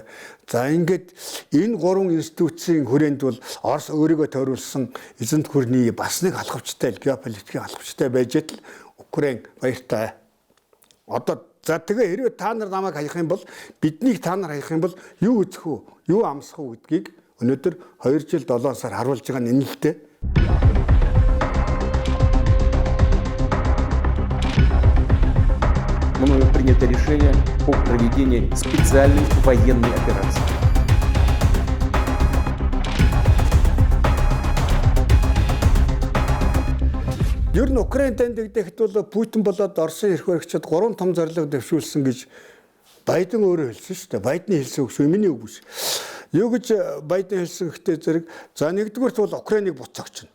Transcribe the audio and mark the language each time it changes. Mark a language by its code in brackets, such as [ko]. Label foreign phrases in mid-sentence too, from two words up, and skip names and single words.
[mn] За ингээд энэ 3 институцийн хүрээнд бол Орос өөрийгөө тойруулсан эзэнт гүрний бас нэг алхавчтай геополитикийн алхавчтай байж л Украин баяртай. Одоо за тэгээ хэрвээ та нар намайг хаях юм бол биднийг та нар хаях юм бол юу үзэх үү? Юу амсах үү гэдгийг өнөөдөр 2 жил 7 сар харуулж байгаа нь энэ л дээ. [ru] Мною принято решение о проведении специальной военной операции. [mn] Ер нь Украин тандэгдэхэд бол Путин болоод Оросын эрх баригчид 3 том зорилго дэвшүүлсэн гэж Байден өөрөө хэлсэн шүү дээ. Байдны хэлсэн үг шүү, миний үг биш. Юу гэж Байден хэлсэн гэхдээ зэрэг за нэгдүгээрт бол Украиныг буцаагч.